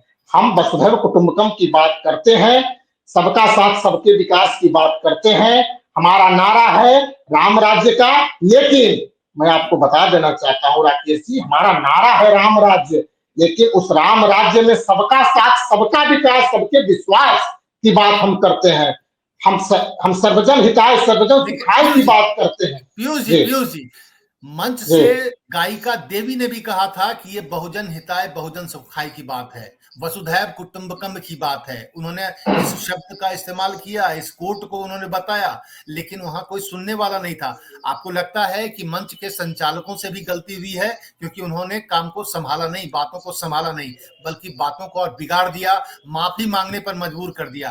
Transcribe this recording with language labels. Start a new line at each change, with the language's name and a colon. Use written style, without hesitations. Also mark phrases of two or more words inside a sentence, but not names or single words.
Hindi: हम
Sanskrit: वसुधैव कुटुंबकम
Hindi: की बात करते हैं, सबका साथ सबके विकास की बात करते हैं, हमारा नारा है राम राज्य का। लेकिन मैं आपको बता देना चाहता हूँ राकेश जी, हमारा नारा है राम राज्य, लेकिन उस राम राज्य में सबका साथ सबका विकास सबके विश्वास की बात हम करते हैं। हम
Sanskrit: सर्वजन हिताय सर्वजन सुखाय
Hindi: की बात करते हैं। पीयूष जी, मंच से गायिका देवी ने भी कहा था कि ये
Sanskrit: बहुजन हिताय बहुजन सुखाय
Hindi: की बात है,
Sanskrit: वसुधैव कुटुंबकम
Hindi: की बात है। उन्होंने इस शब्द का इस्तेमाल किया, इस कोट को उन्होंने बताया, लेकिन वहां कोई सुनने वाला नहीं था। आपको लगता है कि मंच के संचालकों से भी गलती हुई है, क्योंकि उन्होंने काम को संभाला नहीं, बातों को संभाला नहीं, बल्कि बातों को और बिगाड़ दिया, माफी मांगने पर मजबूर कर दिया।